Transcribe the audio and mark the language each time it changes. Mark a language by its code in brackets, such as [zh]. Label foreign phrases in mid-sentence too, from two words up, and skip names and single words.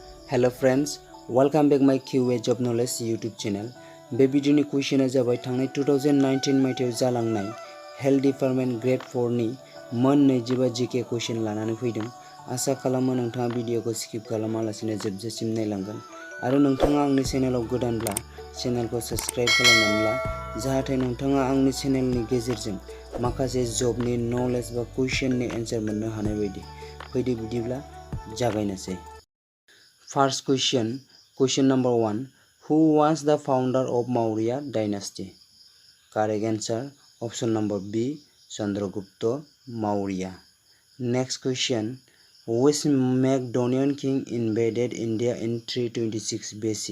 [en] Hello friends, welcome back my QA Job Knowledge YouTube channel. [brx] बे भिडिअनि कुइसना जाबाय थांनाय 2019 मायथाइयाव जालांनाय [en] health department grade 4 [brx] नि मोन 25 [en] GK question [brx] लानानै फैदों। आसा खालामो नोंथाङा भिडिअखौ स्किप खालामालासिनो जोबजासिम नायलांगोन आरो नोंथाङा आंनि चेनेलाव गोदानब्ला चेनेलखौ साबस्क्राइब खालामनानै ला जाहाथे नोंथाङा आंनि चेनेलनि गेजेरजों माखासे जबनि नलेज बा कुइसननि एन्सार मोननो हानाय बायदि। फैदो बिदिब्ला जागायनोसै। [en] First question number 1. Who was the founder of Maurya dynasty? Correct answer option number B. Chandragupta Maurya. Next question. Which Macedonian king invaded India in 326 BC?